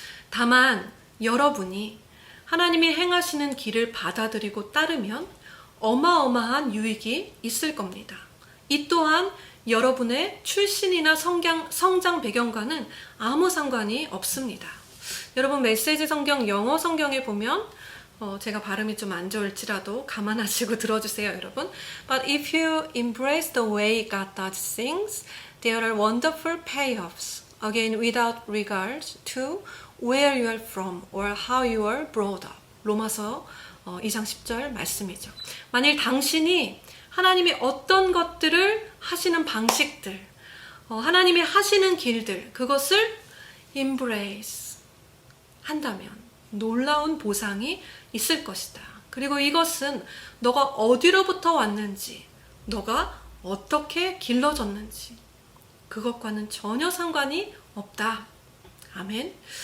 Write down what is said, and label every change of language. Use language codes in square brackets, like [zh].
[ko] 다만 여러분이 하나님이 행하시는 길을 받아들이고 따르면 어마어마한 유익이 있을 겁니다. 이 또한 여러분의 출신이나 성장 배경과는 아무 상관이 없습니다. 여러분 메시지 성경 영어 성경에 보면 제가 발음이 좀 안 좋을지라도 감안하시고 들어주세요, 여러분. [en] But if you embrace the way God does things, there are wonderful payoffs. Again, without regard to where you are from or how you are brought up. [ko] 로마서 2장 10절 말씀이죠. 만일 당신이 하나님이 어떤 것들을 하시는 방식들, 하나님이 하시는 길들, 그것을 embrace 한다면 놀라운 보상이 있을 것이다. 그리고 이것은 너가 어디로부터 왔는지, 너가 어떻게 길러졌는지 그것과는 전혀 상관이 없다. 아멘.